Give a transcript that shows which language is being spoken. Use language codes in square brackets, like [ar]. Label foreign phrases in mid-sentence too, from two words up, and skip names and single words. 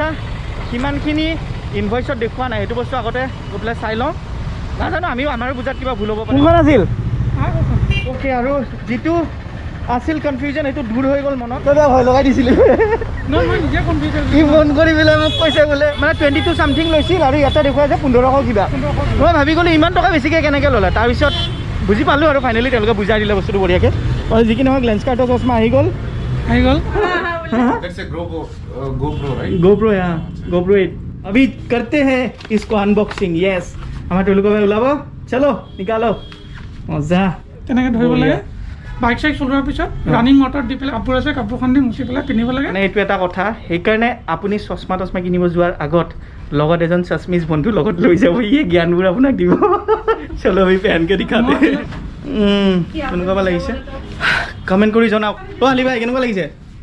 [as] সিমানখিনি ইনভইচত দেখুওৱা নাই সেইটো বস্তু আগতে গৈ পেলাই চাই লওঁ নাজানো আমিও আমাৰো বুজাত কিবা ভুল হ'ব পাৰে কোনখন আছিল অ'কে আৰু যিটো আছিল কনফিউজন সেইটো দূৰ হৈ গ'ল মনত ভয় লগাই দিছিলোঁ কি ফোন কৰি পেলাই মোক কৈছে বোলে মানে 22 চামথিং লৈছিল আৰু ইয়াতে দেখুৱাইছে 1500 কিবা মই ভাবি গ'লোঁ ইমান টকা বেছিকৈ কেনেকৈ ল'লে তাৰপিছত বুজি পালোঁ আৰু ফাইনেলি তেওঁলোকে বুজাই দিলে বস্তুটো বঢ়িয়াকৈ আৰু যি কি নহওক লেন্স কাৰ্টৰ চশমা আহি গ'ল [en] That's a GoPro, right? GoPro, yeah. GoPro 8. [hi] अभी करते हैं इसको अनबॉक्सिंग. Yes. हमारे टोलू को उलाबो. चलो निकालो. मजा. [as] তেনেকৈ ধৰিব লাগে বাইক চাইক চলোৱাৰ পিছত ৰানিং ৱাটাৰ দি পেলাই কাপোৰ আছে কাপোৰখন দি মুচি পেলাই পিন্ধিব লাগে মানে এইটো এটা কথা সেইকাৰণে আপুনি চশমা টচমা কিনিব যোৱাৰ আগত লগত এজন চশমিজ বন্ধু লগত লৈ যাব ইয়ে জ্ঞানবোৰ আপোনাক দিব চলো আমি পেনকে দেখাতে কেনেকুৱা লাগিছে কমেণ্ট কৰি জনাওক আলি ভাই কেনেকুৱা লাগিছে